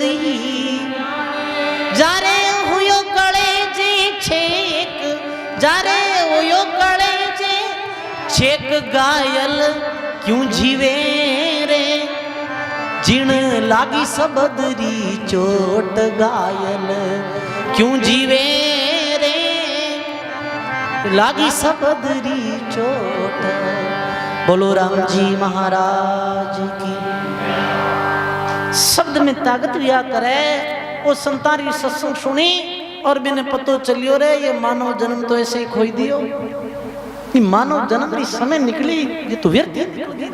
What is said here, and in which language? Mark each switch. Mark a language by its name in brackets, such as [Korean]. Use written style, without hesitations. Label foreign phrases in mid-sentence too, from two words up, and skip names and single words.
[Marwari] ही जारे हुयो कळे जे छेक जारे हुयो कळे जे छेक घायल क्यों जीवे रे जिण लागी सबदरी चोट घायल क्यों जीवे रे लागी सबदरी चोट। [Hindi] बोलो राम जी महाराज की। शब्द में ताकत लिया करे। [Marwari] वो संतारी सत्संग सुनी और मैंने पतो चलियो रे ये मानव जन्म तो ऐसे ही खोई दियो। ये मानव जन्म री समय निकली ये तो व्यर्थ निकली।